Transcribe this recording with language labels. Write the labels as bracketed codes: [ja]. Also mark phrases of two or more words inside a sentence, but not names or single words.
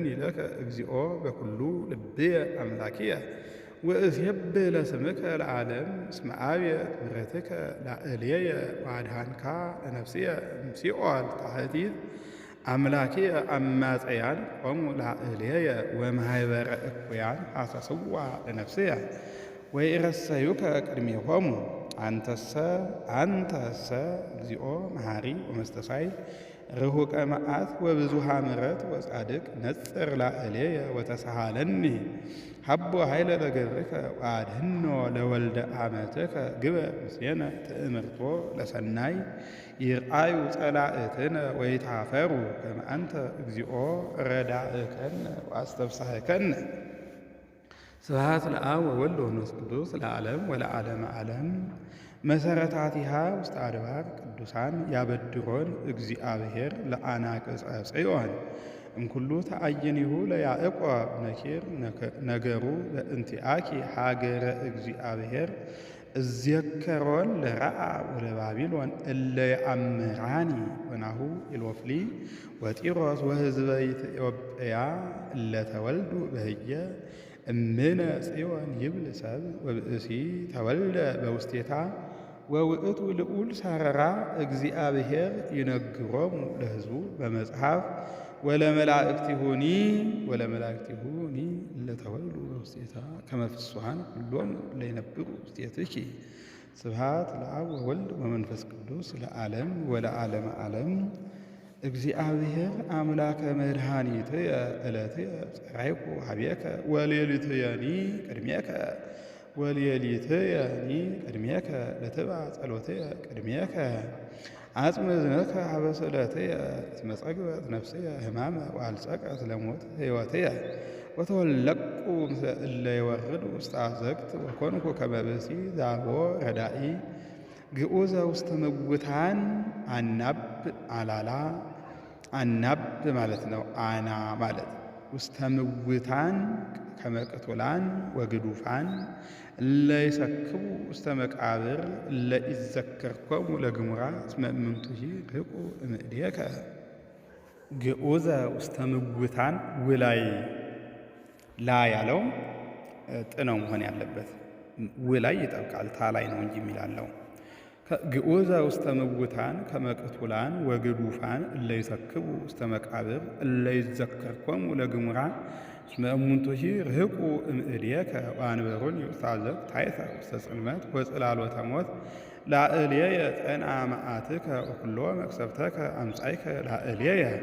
[gez] ለከ እግዚኦ በኩሉ ልብየ አምላኪየ ወእሴብሕ ለስምከ ለዓለም እስመ አብየት ምሕረትከ ላዕሌየ ወአድኃንካ ለነፍስየ እምሲኦል ታሕቲት አምላኪየ አማጽያን ቆሙ ላዕሌየ ወማኅበረ እኩያን ሐሰስዋ ለነፍስየ ወይረሰዩከ ቅድሜሆሙ አንተሰ እግዚኦ መሐሪ ወመስተሳይል ርሁቀ መዓት ወብዙሃ ምሕረት ወጻድቅ ነጽር ላዕሌየ ወተሳሃለኒ ሀቦ ኃይለ ለገብርከ ወአድኅኖ ለወልደ አመትከ ግበር ምስሌነ ትእምርቶ ለሰናይ ይርአዩ ጸላእትነ ወይታፈሩ ከመ አንተ እግዚኦ ረዳእከነ ወአስተብሳህከነ። ስብሐት ለአብ ወወልድ ወመንፈስ ቅዱስ ለዓለም ወለዓለመ ዓለም። መሰረታቲሃ ውስተ አድባር ቅዱሳን ያበድሮን እግዚአብሔር ለአናቅጸ ጽዮን እምኩሉ ተአይኒሁ ለያዕቆብ ነኪር ነገሩ በእንቲአኪ ሀገረ እግዚአብሔር እዝየከሮን ለረአብ ወለባቢሎን እለ የአምራኒ ወናሁ ኢሎፍሊ ወጢሮስ ወሕዝበ ኢትዮጵያ እለ ተወልዱ በህየ እምነ ጽዮን ይብል ሰብ ወብእሲ ተወልደ በውስቴታ ወውእቱ ልዑል ሳረራ እግዚአብሔር ይነግሮሙ ለሕዝቡ በመጽሐፍ ወለመላእክቲሁኒ እለተወልዱ በውስቴታ ከመ ፍሥሓን ኩሎሙ ለይነብሩ ውስቴትኪ። ስብሐት ለአብ ወወልድ ወመንፈስ ቅዱስ ለዓለም ወለዓለመ ዓለም። እግዚአብሔር አምላከ መድኃኒትየ ዕለትየ ጸራይኩ ኀቤከ ወሌሊትየኒ ቅድሜከ ለትብዓ ጸሎትየ ቅድሜከ አጽመ እዝነከ ሀበ ስእለትየ እስመ ጸግበት ነፍስየ ሕማመ ወአልጸቀት ለሞት ሕይወትየ ወተወለቅኩ ምስለ እለ ይወርዱ ውስተ አዘቅት ወኮንኩ ከመ ብእሲ ዛቦ ረዳኢ ግዑዘ ውስተ ምውታን [am] አናብ አላላ አናብ ማለት ነው። አና ማለት [gez] ውስተ ምውታን ከመቅቱላን ወግዱፋን እለ ይሰክቡ ውስተ መቃብር እለ ይዘከርኮሙ ለግሙራ እስመ እምንቱሂ ርቁ እምእዴከ። ግዑዘ ውስተ ምውታን ውላይ [am] ላ ያለው ጥነው መሆን ያለበት ውላይ ይጠብቃል ታላይ ነው እንጂ የሚላለው። [gez] ግዑዘ ውስተ ምውታን ከመቅቱላን ወግዱፋን እለ ይሰክቡ ውስተ መቃብር እለ ይዘከርኮሙ ለግሙራ እስመ እሙንቱሂ ርህቁ እምእዴከ ወአንበሩኒ ውስተ አዘቅት ታሕተ ውስተ ጽልመት ወጽላሎተ ሞት ላዕሌየ ጸንዐ መዓትከ ወኵሎ መቅሰፍተከ አምጻእከ ላዕሌየ።